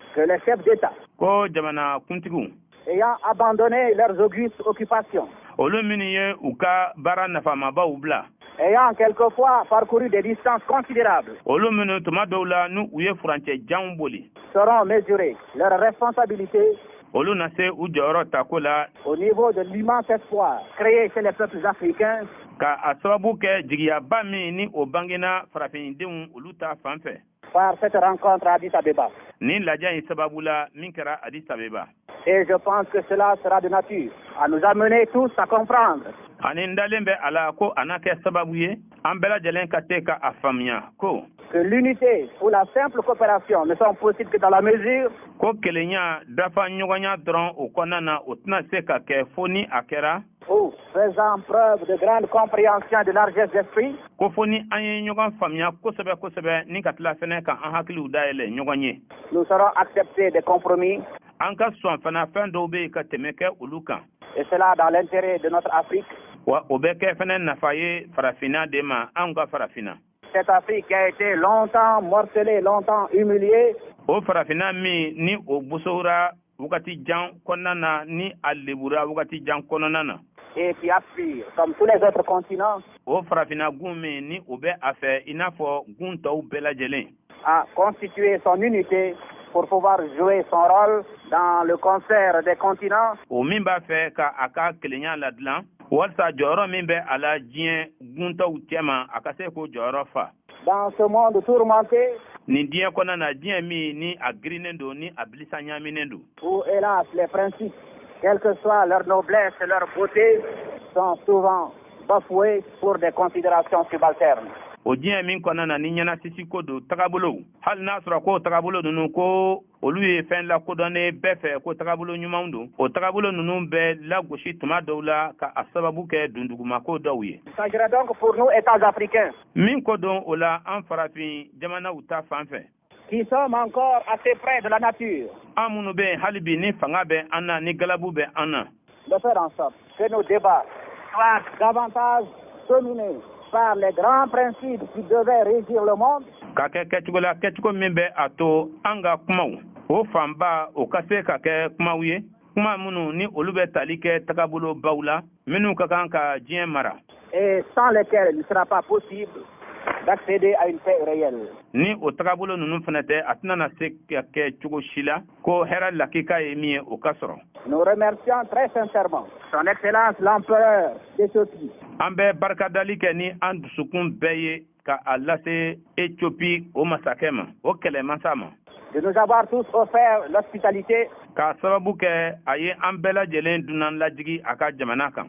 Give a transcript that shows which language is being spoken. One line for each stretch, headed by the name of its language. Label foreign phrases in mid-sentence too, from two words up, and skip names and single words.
French: que les chefs d'État,
Bambara: ko jamana kuntigiw
French: ayant abandonné leurs augustes occupations,
Bambara: olu minnu ye u ka baara nafamabaw bila
French: ayant quelquefois parcouru des distances considérables,
Bambara: olu minnu tuma dɔw la ni u ye furancɛ janw boli
French: sauront mesurer leurs responsabilités
Bambara: olu na se u jɔyɔrɔ tako la
French: au niveau de l'immense espoir créé chez les peuples africains
Bambara: ka a sababu kɛ jigiyaba min ni o bangena farafindenw olu ta fan fɛ
French: par cette rencontre à Addis Abeba.
Bambara: nin lajɛ in sababu la min kɛra Addis Abeba
French: Et je pense que cela sera de nature à nous amener tous à comprendre
Bambara: ani n dalen bɛ a la ko a na kɛ sababu ye an bɛɛ lajɛlen ka se ka a faamuya ko
French: que l'unité ou la simple coopération ne sont possibles que dans la mesure
Bambara: ko kelenya dafa ɲɔgɔnya dɔrɔn o kɔnɔna na o tɛna se ka kɛ fo ni a kɛra
French: où, faisant preuve de grande compréhension et de largesse d'esprit,
Bambara: ko fo ni an ye ɲɔgɔn faamuya kosɛbɛ kosɛbɛ ni ka tila fɛnɛ ka an hakiliw dayɛlɛ ɲɔgɔn ye
French: nous saurons accepter des compromis,
Bambara: an ka sɔn fana fɛn dɔw bɛ yen ka tɛmɛ kɛ olu kan
French: et cela dans l'intérêt de notre Afrique.
Bambara: wa o bɛ kɛ fɛnɛ nafa ye farafinna de ma anw ka farafinna
French: Cette Afrique qui a été longtemps morcelée, longtemps humiliée,
Bambara: o farafinna min ni o busora wagati jan kɔnɔna na ni a lebura wagati jan kɔnɔna na
French: et qui aspire, comme tous les autres continents,
Bambara: o farafinna gun min ni o bɛ a fɛ i n'a fɔ gun tɔw bɛɛ lajɛlen
French: à constituer son unité pour pouvoir jouer son rôle dans le concert des continents,
Bambara: o min b'a fɛ ka a ka kelenya ladilan walasa jɔyɔrɔ min bɛ a la diɲɛ guntaw cɛma a ka se k'o jɔyɔrɔ fa
French: dans ce monde tourmenté
Bambara: nin diɲɛ kɔnɔna na diɲɛ min ni a girinnen don ni a bilisa ɲaaminen don
French: où, hélas, les principes, quelle que soit leur noblesse et leur beauté, sont souvent bafoués pour des considérations subalternes.
Bambara: o diɲɛ min kɔnɔna na ni ɲɛnasisi ko don tagabolow hali n'a sɔrɔ ko tagabolo ninnu ko olu ye fɛn lakodɔnnen bɛɛ fɛ ko tagabolo ɲumanw don o tagabolo ninnu bɛ lagosi tuma dɔw la ka a sababu kɛ dundugumako dɔw ye
French: Il s'agirait donc pour nous, États africains,
Bambara: min ko don o la an farafin jamanaw ta fan fɛ
French: qui sommes encore assez près de la nature,
Bambara: an minnu bɛ yen hali bi ni fanga bɛ an na ni galabu bɛ an na
French: de faire en sorte que nos débats soient davantage dominés par les grands principes qui devaient régir le monde,
Bambara: ka kɛ kɛcogo la kɛcogo min bɛ a to an ka kumaw o fanba o ka se ka kɛ kumaw ye kuma minnu ni olu bɛ tali kɛ tagabolo baw la minnu ka kan ka diɲɛ mara
French: et sans lesquels il ne sera pas possible d'accéder à une paix réelle.
Bambara: ni o tagabolo ninnu fana tɛ a tɛna na se ka kɛ cogo si la ko hɛrɛ lakika ye min ye o ka sɔrɔ
French: Nous remercions très sincèrement Son Excellence l'Empereur d'Éthiopie,
Bambara: an bɛ barikadali kɛ ni an dusukun bɛɛ ye ka a lase Éthiopie o masakɛ ma o kɛlɛmasa ma
French: de nous avoir tous offert l'hospitalité
Bambara: k'a sababu kɛ a ye an bɛɛ lajɛlen dunan lajigi a ka jamana kan